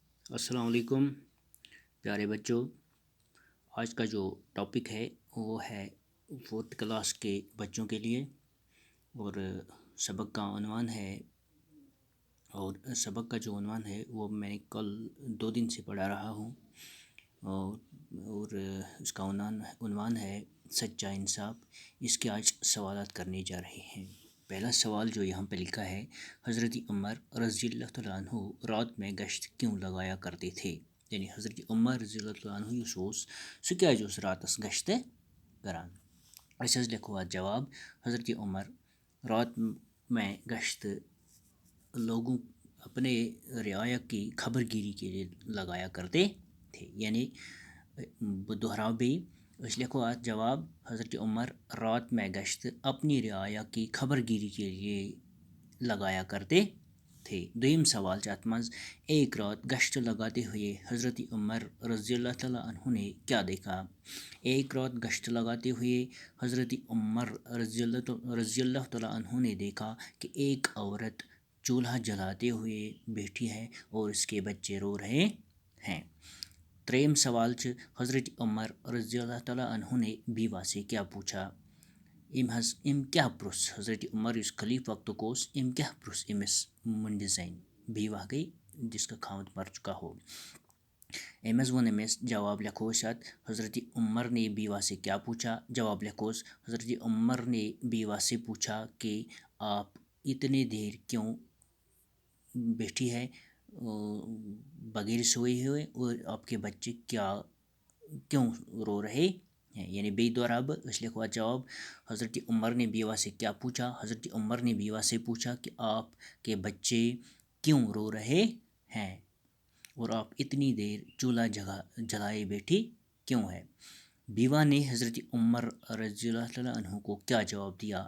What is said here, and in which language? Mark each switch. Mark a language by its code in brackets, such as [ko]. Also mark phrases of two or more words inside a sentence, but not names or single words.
[ur] السلام علیکم پیارے بچوں. آج کا جو ٹاپک ہے وہ ہے [en] fourth class [ur] کے بچوں کے لیے، اور سبق کا عنوان ہے جو عنوان ہے وہ میں نے کل 2 دن سے پڑھا رہا ہوں، اور اس کا عنوان ہے سچا انصاف. اس کے آج سوالات کرنے جا رہے ہیں. پہلا سوال جو یہاں پہ لکھا ہے، حضرت عمر رضی اللہ تعالیٰ عنہ رات میں گشت کیوں لگایا کرتے تھے؟ [ks] یعنی حضرت عمر رضی اللہ تعالیٰ عنہ یُس اوس سُہ کیٛازِ اوس راتس گشتہٕ کران؟ أسۍ حظ لیکھو اَتھ جواب. [ur] حضرت عمر رات میں گشت لوگوں اپنے رعایا کی خبر گیری کے لیے لگایا کرتے تھے. [ks] یعنی بہٕ دہراؤ بیٚیہِ، أسۍ لیکھو اَتھ جواب. [ur] حضرت عمر رات میں گشت اپنی رعایا کی خبر گیری کے لیے لگایا کرتے تھے. [ks] دوٚیِم سوال چھِ اَتھ منٛز، [ur] ایک رات گشت لگاتے ہوئے حضرت عمر رضی اللہ تعالیٰ عنہ نے کیا دیکھا؟ ایک رات گشت لگاتے ہوئے حضرت عمر رضی اللہ تعالیٰ عنہ نے دیکھا کہ ایک عورت چولہا جلاتے ہوئے بیٹھی ہے اور اس کے بچے رو رہے ہیں. [ks] ترٛیٚیِم سوال چھِ، [ur] حضرت عمر رضی اللہ تعالیٰ عنہ نے بیوہ سے کیا پوچھا؟ [ks] أمۍ کیٛاہ پرُٛژھ حضرت عمر یُس خلیٖفہٕ وقتُک اوس، أمۍ کیٛاہ پرُٛژھ أمِس مٔنٛڈِ زَنہِ؟ [ur] بیوہ گٔے جس کا خاوند مر چکا ہو. [ks] أمۍ حظ ووٚن أمِس، جواب لیکھو أسۍ اَتھ. [ur] حضرت عمر نے بیوہ سے کیا پوچھا؟ [ks] جواب لیکھوس. [ur] حضرت عمر نے بیوہ سے پوچھا کہ آپ اتنے دیر کیوں بیٹھی ہے بغیر سوئے ہوئے، اور آپ کے بچے کیوں رو رہے ہیں؟ [ks] یعنی بیٚیہِ دہراو بہٕ، أسۍ لیکھو اَتھ جواب. [ur] حضرت عمر نے بیوہ سے کیا پوچھا؟ حضرت عمر نے بیوہ سے پوچھا کہ آپ کے بچے کیوں رو رہے ہیں اور آپ اتنی دیر چولہا جلائے بیٹھی کیوں ہے؟ بیوہ نے حضرت عمر رضی اللہ تعالیٰ عنہ کو کیا جواب دیا؟